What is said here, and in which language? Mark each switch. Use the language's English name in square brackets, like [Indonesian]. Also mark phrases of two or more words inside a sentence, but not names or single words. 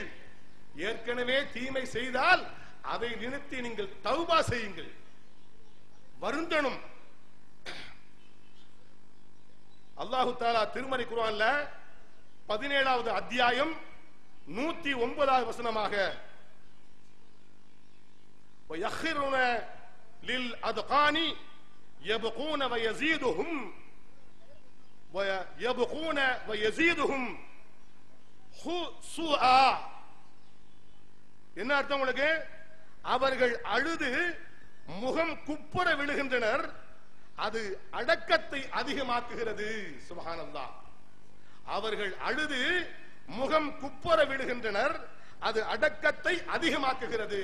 [Tamil] ஏற்கனவே தீமை செய்தால் அதை நிறுத்தி நீங்கள் தௌபா செய்யுங்கள், வருந்தணும். [Arabic] الله تعالى [Tamil] திருமறை குர்ஆன்ல 17வது அத்தியாயம் 109வது வசனமாக [Arabic] وَيَخِرُّونَ لِلْأَذْقَانِ يَبْكُونَ وَيَزِيدُهُمْ خُشُوعًا. [Tamil] என்ன அர்த்தம் உங்களுக்கு? அவர்கள் அழுது முகம் குப்புற விழுகின்றனர், அது அடக்கத்தை அதிகமாக்குகிறது. சுப்ஹானல்லாஹ். அவர்கள் அழுது முகம் குப்புற விழுகின்றனர், அது அடக்கத்தை அதிகமாக்குகிறது.